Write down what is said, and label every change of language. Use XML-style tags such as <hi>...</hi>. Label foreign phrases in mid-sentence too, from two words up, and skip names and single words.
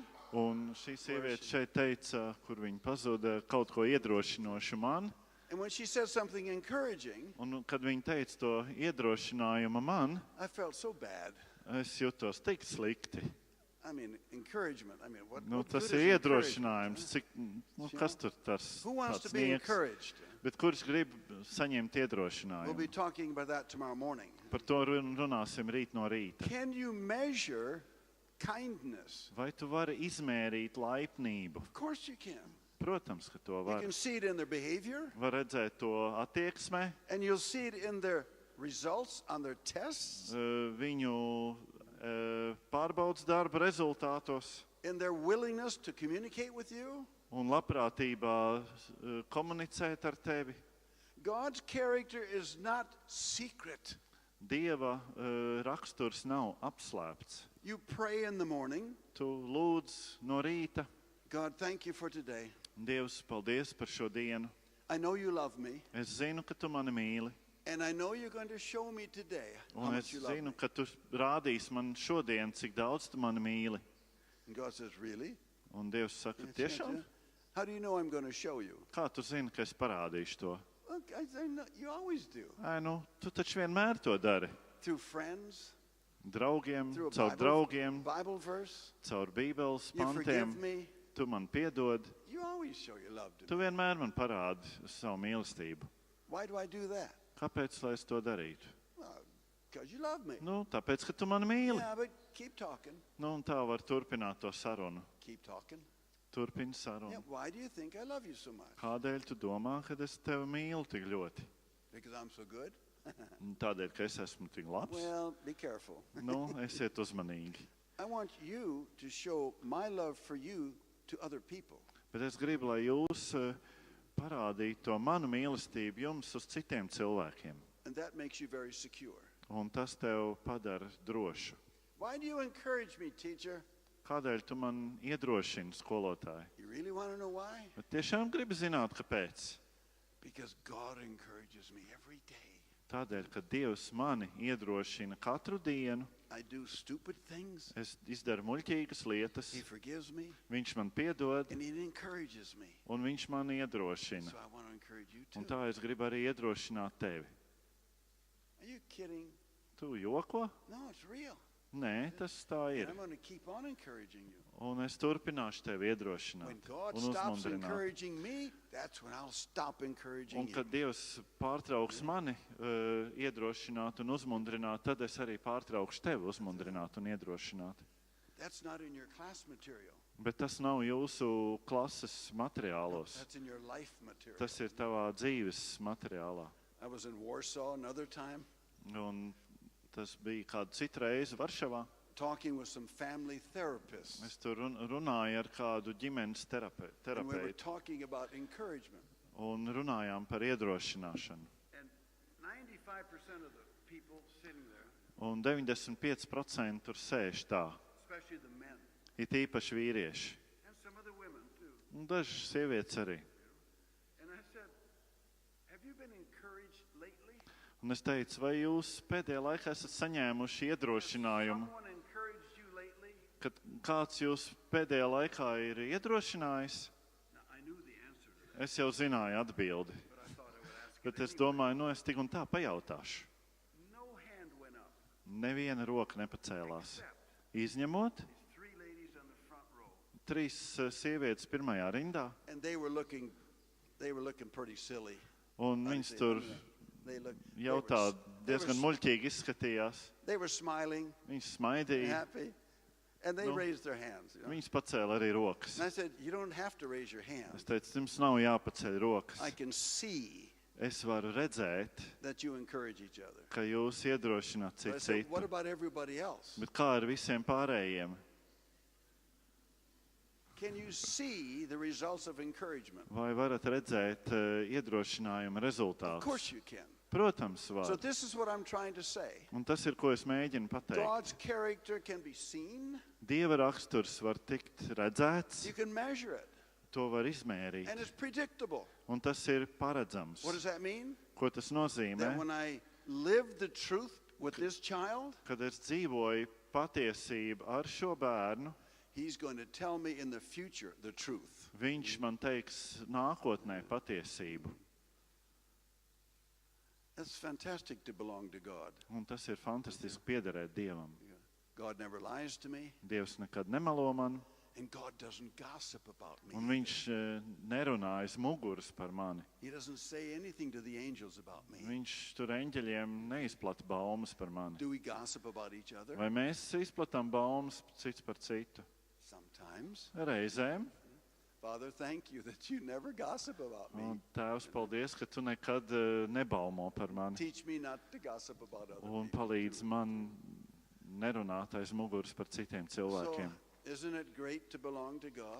<lv>Un šī sieviete šeit teica, kur viņa pazuda, kaut ko iedrošinošu man.</lv> <en>And when she said something encouraging,</en> <lv>Un kad viņa teica to iedrošinājumu man,</lv> <en>I felt so bad.</en> <lv>es jutos tik slikti.</lv> <en>I mean, encouragement. I mean, what</en> <lv>Tas</lv> <en>good</en> <lv>ir</lv> <en>is encouragement?</en> <lv>iedrošinājums. Cik, kas tur tas</lv> <en>Who wants to</en> <lv>tāds</lv> <en>be</en> <lv>nieks?</lv> <en>encouraged?</en> <lv>Bet kurš grib saņemt</lv> <en>We'll be</en> <lv>iedrošinājumu?</lv> <en>talking about that tomorrow morning.</en> <lv>Par to runāsim rīt no rīta.</lv> <en>Can you measure kindness?</en> <lv>Vai tu vari izmērīt laipnību?</lv> <en>Of course you can.</en> <lv>Protams, ka to</lv> <en>You</en> <lv>var.</lv> <en>can see it in their behavior,</en> <lv>Var redzēt to attieksmē,</lv> <en>and you'll see it in their results on their tests,</en> <lv>viņu pārbaudas darba rezultātos</lv> <en>in their willingness to communicate with you.</en> <lv>un labprātībā komunicēt ar tevi.</lv> <en>God's character is not secret.</en> <lv>Dieva raksturs nav apslēpts.</lv> <en>You pray in the morning,</en> <lv>Tu lūdz no rīta.</lv> <en>God, thank you for today.</en> <lv>Dievs, paldies par šo dienu.</lv> <en>I know you love me,</en> <lv>Es zinu, ka tu mani mīli.</lv> <en>and I know you're going to show me today how</en> <lv>Un es</lv> <en>much you love me.</en> <lv>zinu, ka tu rādīsi man šodien, cik daudz tu mani mīli.</lv> <en>And God says, really?</en> <lv>Un Dievs saka, tiešām?</lv> <en>How do you know I'm going to show you?</en> <lv>Kā tu zini, ka es parādīšu to?</lv> <en>Well, you always do.</en> <lv>Ai, nu, tu taču vienmēr to dari.</lv> <en>Through friends,</en> <lv>Draugiem,</lv> <en>through a</en> <lv>caur draugiem,</lv> <en>Bible verse,</en> <lv>caur Bībeles</lv> <en>you forgive</en> <lv>pantiem.</lv> <en>me.</en> <lv>Tu man piedod.</lv> <en>You always show your love to</en> <lv>Tu</lv> <en>me.</en> <lv>vienmēr man parādi savu mīlestību.</lv> <en>Why do I do that?</en> <lv>Kāpēc, lai es to darītu?</lv> <en>Well, because you love me.</en> <lv>Nu, tāpēc, ka tu mani mīli.</lv> <en>Yeah, but keep talking.</en> <lv>Nu, un tā var turpināt to sarunu.</lv> <en>Keep talking.</en> <lv>Turpini</lv> <en>Yeah,</en> <lv>sarunu.</lv> <en>why do you think I love you so much?</en> <lv>Kādēļ tu domā, ka es tevi mīlu tik ļoti?</lv> <en>Because I'm so good?</en> <lv>Tādēļ, ka es esmu tik labs.</lv> <en>Well, be careful.</en> <lv>Nu, esiet uzmanīgi.</lv> <en>I want you to show my love for you to other people.</en> <lv>Bet es gribu, lai jūs parādītu to manu mīlestību jums uz citiem cilvēkiem.</lv> <en>And that makes you very secure.</en> <lv>Un tas tev padara drošu.</lv> <en>Why do you encourage me, teacher?</en> <lv>Kādēļ tu man iedrošini, skolotāji?</lv> <en>You really want to know why?</en> <lv>Bet tiešām gribi zināt, kāpēc?</lv> <en>Because God encourages me every day.</en> <lv>Tādēļ, ka Dievs mani iedrošina katru dienu.</lv> <en>I do stupid things.</en> <lv>Es izdaru muļķīgas lietas.</lv> <en>He forgives me</en> <lv>Viņš man piedod</lv> <en>and he encourages me.</en> <lv>un viņš man iedrošina.</lv> <en>So I want to encourage you too.</en> <lv>Un tā es gribu arī iedrošināt tevi.</lv> <en>Are you kidding?</en> <lv>Tu joko?</lv> <en>No, it's real.</en> <lv>Nē, tas tā</lv> <en>And</en> <lv>ir.</lv> <en>I'm going to keep on encouraging you.</en> <lv>Un es turpināšu tevi</lv> <en>When</en> <lv>iedrošināt</lv> <en>God</en> <lv>un</lv> <en>stops</en> <lv>uzmundrināt.</lv> <en>encouraging me, that's when I'll stop encouraging</en> <lv>Un</lv> <en>you.</en> <lv>kad Dievs pārtrauks mani iedrošināt un uzmundrināt, tad es arī pārtraukšu tevi uzmundrināt un iedrošināt.</lv> <en>That's not in your class material.</en> <lv>Bet tas nav jūsu klases materiālos.</lv> <en>That's in your life material.</en> <lv>Tas ir tavā dzīves materiālā.</lv> <en>I was in Warsaw another time</en> <lv>Un tas bija kādu citu reizi Varšavā.</lv> <en>talking with some family therapists.</en> <lv>Es tur runāju ar kādu ģimenes</lv> <en>And we were</en> <lv>terapeitu</lv> <en>talking about encouragement.</en> <lv>un runājām par iedrošināšanu.</lv> <en>And 95% of the people sitting there,</en> <lv>Un 95% tur sēž tā,</lv> <en>especially the men,</en> <lv>it īpaši vīrieši.</lv> <en>and some other women too.</en> <lv>Un dažas sievietes arī.</lv> <en>And I said, have you been encouraged lately?</en> <lv>Un es teicu, vai jūs pēdējā laikā esat saņēmuši iedrošinājumu,</lv> <en>Someone encouraged you lately?</en> <lv>kad kāds jūs pēdējā laikā ir iedrošinājis?</lv> <en>Now, I knew the answer to that,</en> <lv>Es jau zināju atbildi,</lv> <en>but I thought I would ask</en> <lv>bet</lv> <en>it</en> <lv>es</lv> <en>anyway.</en> <lv>domāju, nu es tik un tā pajautāšu.</lv> <en>No hand went up,</en> <lv>Neviena roka nepacēlās.</lv> <en>except</en> <lv>Izņemot</lv> <en>these three ladies on the front row.</en> <lv>3 sievietes pirmajā rindā,</lv> <en>And they were looking pretty silly.</en> <lv>un</lv> <en>I'd</en> <lv>viņas</lv> <en>say,</en> <lv>tur</lv> <en>they looked,</en> <lv>jautā diezgan muļķīgi izskatījās.</lv> <en>they were smiling,</en> <lv>Viņas smaidīja,</lv> <en>happy, and they</en> <lv>No.</lv> <en>raised their hands. You know?</en> <lv>viņas pacēla arī rokas.</lv> <en>And I said, you don't have to raise your</en> <lv>Es</lv> <en>hand.</en> <lv>teicu, jums nav jāpaceļ rokas.</lv> <en>I can see</en> <lv>Es varu redzēt,</lv> <en>that you encourage each other.</en> <lv>ka jūs iedrošināt</lv> <en>But I</en> <lv>citu</lv> <en>said, what</en> <lv>citu.</lv> <en>about everybody else?</en> <lv>Bet kā ar visiem pārējiem?</lv> <en>Can you see the results of encouragement?</en> <lv>Vai varat redzēt iedrošinājuma</lv> <en>Of course</en> <lv>rezultātus?</lv> <en>you can.</en> <lv>Protams,</lv> <en>So</en> <lv>var.</lv> <en>this is what I'm trying to say.</en> <lv>Un tas ir, ko es mēģinu pateikt.</lv> <en>God's character can be seen.</en> <lv>Dieva raksturs var tikt redzēts,</lv> <en>You can measure it.</en> <lv>to var izmērīt.</lv> <en>And it's predictable.</en> <lv>Un tas ir paredzams.</lv> <en>What does that mean?</en> <lv>Ko tas nozīmē?</lv> <en>That when I live the truth with this child,</en> <lv>Kad es dzīvoju patiesību ar šo bērnu,</lv> <en>he's going to tell me in the future the truth.</en> <lv>viņš man teiks nākotnē patiesību.</lv> <en>That's fantastic to belong to God.</en> <lv>Un tas ir fantastiski piederēt Dievam.</lv> <en>God never lies to me,</en> <lv>Dievs nekad nemelo man,</lv> <en>and God doesn't gossip about me.</en> <lv>un viņš nerunā aiz muguras par mani.</lv> <en>He doesn't say anything to the angels about me.</en> <lv>Viņš tur eņģeļiem neizplata baumas par mani.</lv> <en>Do we gossip about each other?</en> <lv>Vai mēs izplatām baumas cits par citu?</lv> <en>Sometimes.</en> <lv>Reizēm,</lv> <en>Father, thank you that you never gossip about me.</en> <lv>Un Tēvs, paldies, ka tu nekad nebaumo par mani.</lv> <en>Teach me not to gossip about other</en> <lv>Un</lv> <en>people.</en> <lv>palīdz man nerunāt aiz muguras par citiem cilvēkiem.</lv> <en>So, isn't it great to belong to God?</en>